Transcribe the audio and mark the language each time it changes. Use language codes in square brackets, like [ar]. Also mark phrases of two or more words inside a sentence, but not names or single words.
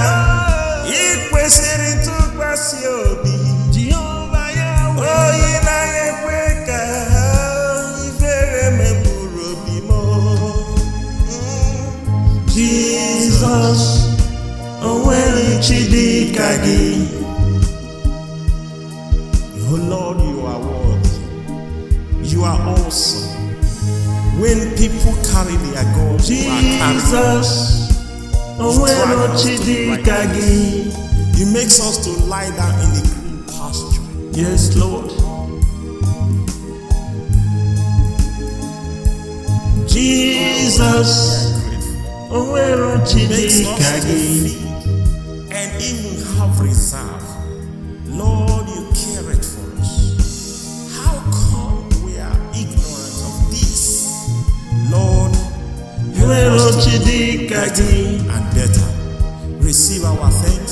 [ig] Ị kwesịrị ntụkwasị obi. Oyi na-ekwe ka ifere meburu obi m. Jesus, onwere chi dị ka gị. [en] Oh Lord, you are worthy. You are awesome. When people carry their gods, Jesus, [ig] onwere chi dị ka gị. [en] He makes us to lie down in the green pasture. Yes, Lord. Jesus, [ig] onwere chi dị ka gị. [en] And even have reserve. Lord, you care it for us. How come we are ignorant of this? Lord, help us to be better and better. Receive our thanks.